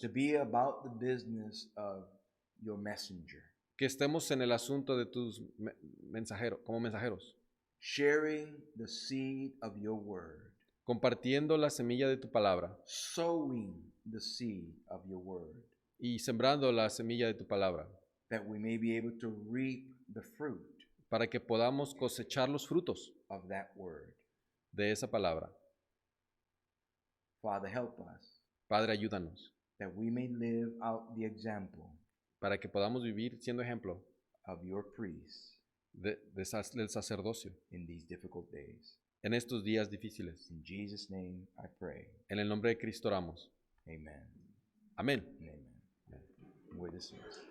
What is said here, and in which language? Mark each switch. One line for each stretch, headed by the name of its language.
English: to be about the business of your messenger,
Spanish: que estemos en el asunto de tus mensajeros, como mensajeros,
English: sharing the seed of your word,
Spanish: compartiendo la semilla de tu palabra
English: sowing the seed of your word,
Spanish: y sembrando la semilla de tu palabra,
English: that we may be able to reap the fruit
Spanish: para que podamos cosechar los frutos
English: of that word.
Spanish: de esa palabra.
English: Father, help us
Spanish: Padre, ayúdanos,
English: that we may live out the example
Spanish: para que podamos vivir siendo ejemplo
English: of your priests
Spanish: del sacerdocio
English: in these difficult days.
Spanish: en estos días difíciles.
English: In Jesus' name I pray.
Spanish: En el nombre de Cristo oramos.
English: Amen.
Spanish: Amén.
English: And amen. We're dismissed.